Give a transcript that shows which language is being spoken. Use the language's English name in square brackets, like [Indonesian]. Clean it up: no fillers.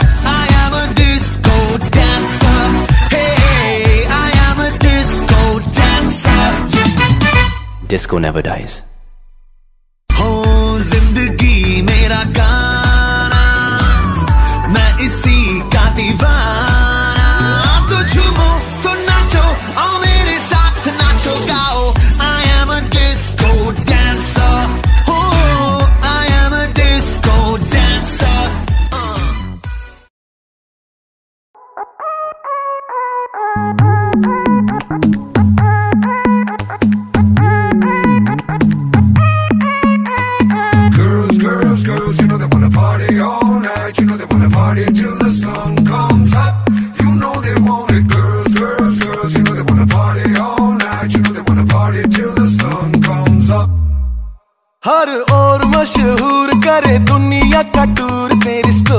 [English] I am a disco dancer, hey, I am a disco dancer. Disco never dies. [Hindi] हो जिंदगी मेरा गाना, मैं इसी का दीवाना। तो झूमो तो नाचो, आओ मेरे साथ नाचो गाओ। [English] I am a disco dancer, oh, I am a disco dancer. Girls, you know they wanna party all night. You know they wanna party till the sun comes up. You know they want it. Girls, you know they wanna party all night. You know they wanna party till the sun comes up. [Hindi] हर ओर मशहूर करे दुनिया का tour, तेरी